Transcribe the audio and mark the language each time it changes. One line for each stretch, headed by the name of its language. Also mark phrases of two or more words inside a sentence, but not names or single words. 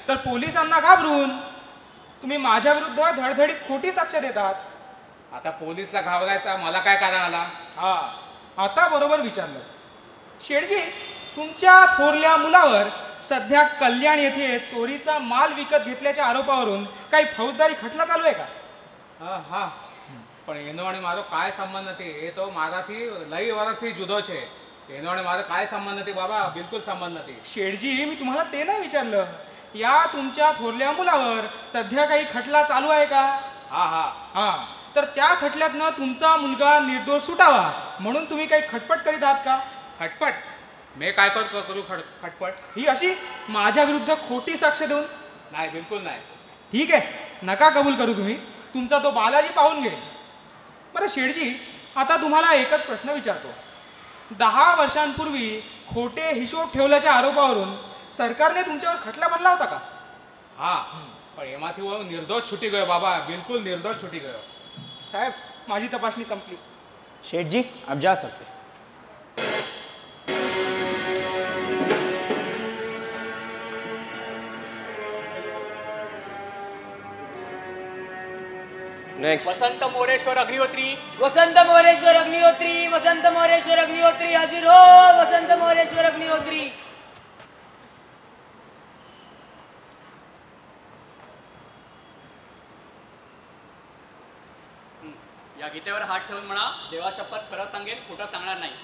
Marathi: तर पोलिसांना घाबरून तुम्ही माझ्या विरुद्ध धडधडीत खोटी साक्ष देतात. आता पोलीसला घाबरायचा मला काय कारण आला? हा, आता बरोबर विचारलं. शेठजी, तुमच्या थोरल्या मुलावर सध्या कल्याण येथे चोरीचा माल विकत घेतल्याच्या आरोपावरून काही फौजदारी खटला चालू आहे का?
Gujarati: હા હા પણ એનો અને મારો કાંઈ સંબંધ નથી. એ તો મારાથી લઈ વર્ષથી જુદો છે. એનો અને મારો કાંઈ સંબંધ નથી બાબા, બિલકુલ સંબંધ નથી.
Marathi: शेठजी, मी तुम्हाला ते नाही विचारलं. या तुमच्या थोरल्या मुलावर सध्या काही खटला चालू आहे का?
Gujarati: હા હા
Marathi: हा, तर त्या खटल्यातनं तुमचा मुलगा निर्दोष सुटावा म्हणून तुम्ही काही खटपट करीत आहात का? खटपट? मी काय करू खटपट? ही अशी माझ्या विरुद्ध खोटी साक्ष देऊन? नाही बिलकुल नाही. ठीक आहे, नका कबूल करू तुम्ही. तुमचा तो बालाजी पाहून घेईल. बरं शेठजी, आता तुम्हाला एकच प्रश्न विचारतो. 10 वर्षांपूर्वी खोटे हिशोब ठेवल्याच्या आरोपावरून सरकारने तुमच्यावर खटला भरला होता का?
Gujarati: હા પણ એમાંથી હું નિર્દોષ છૂટી ગયો બાબા, બિલકુલ નિર્દોષ છૂટી ગયો.
Marathi: साहेब, माझी तपासणी संपली. शेठजी,
Hindi: आप जा सकते. नेक्स्ट. वसंत मोरेश्वर अग्निहोत्री, वसंत मोरेश्वर अग्निहोत्री, वसंत मोरेश्वर अग्निहोत्री हाजिर हो.
Marathi: वसंत मोरेश्वर अग्निहोत्री. या गीतेवर हात ठेवून म्हणा, देवा शपथ खरं सांगेन, खोटं सांगणार नाही.